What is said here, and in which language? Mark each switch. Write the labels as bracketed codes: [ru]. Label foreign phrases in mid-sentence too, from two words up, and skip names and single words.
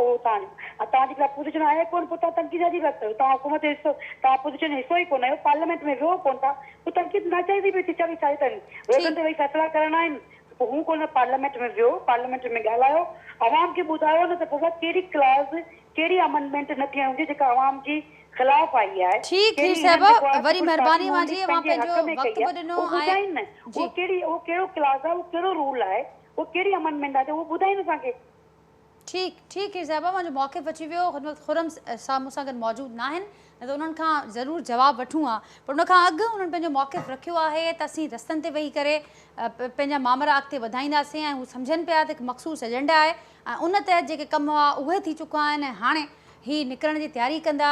[sd] उहो तव्हां जेका अपोजिशन आहे कोन, पोइ तव्हां तनक़ीद जी ॻाल्हि कयो, तव्हां हुकूमत जो हिसो, तव्हां अपोजिशन हिसो ई कोन आहियो, पार्लियामेंट में वियो कोन था, पोइ तनक़ीद नाजाइज़ी पई थी छा अथनि, वेठनि ते वेही फ़ैसिला करणा आहिनि। पोइ हू कोन पार्लियामेंट में वियो, पार्लियामेंट में ॻाल्हायो, आवाम खे ॿुधायो न त बाबा कहिड़ी क्लास कहिड़ी अमेंडमेंट न थियण हुजे जेका आवाम जी ख़िलाफ़ आई आहे। [hi] ठीक है [sd] साहिबा, वरी महिरबानी मुंहिंजी, मां पंहिंजो वक़्तु बि ॾिनो आहे। उहो कहिड़ो क्लास आहे, उहो कहिड़ो रूल आहे, उहो कहिड़ी अमेंडमेंट आहे, उहो ॿुधाईनि असांखे। [hi] ठीक है [sd] साहिबा, मुंहिंजो मौक़िफ़ अची वियो। हिन वक़्तु खुरम सां मूंसां गॾु मौजूदु न आहिनि, न त उन्हनि खां ज़रूरु जवाबु वठूं हा, पर उन खां अॻु उन्हनि पंहिंजो मौक़िफ़ रखियो आहे त असीं रस्तनि ते वेही करे पंहिंजा मामला अॻिते वधाईंदासीं ऐं हू सम्झनि पिया त हिकु मख़सूस एजेंडा आहे ऐं उन तहत जेके कम हुआ उहे थी चुका आहिनि ऐं हाणे ही निकिरण जी तयारी कंदा।